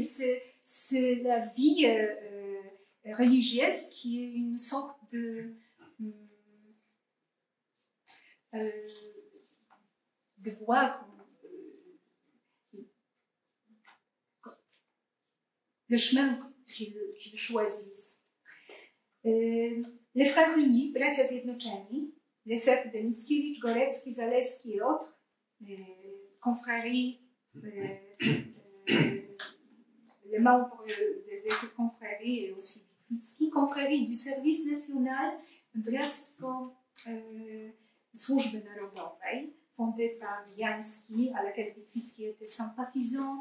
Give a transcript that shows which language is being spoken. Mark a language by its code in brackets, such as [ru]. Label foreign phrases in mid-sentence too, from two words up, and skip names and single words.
[fr] C'est la vie religieuse qui est une sorte de voie, le chemin qu'ils choisissent. Les frères unis, [pl] bracia zjednoczeni, [fr] les cercles de Mickiewicz, Gorecki, Zaleski et autres, les confréries, les membres de cette confrérie et aussi Witwicki, confrérie du service national, [pl] Bractwo Służby Narodowej, [fr] fondée par Jański, à laquelle Witwicki était sympathisant.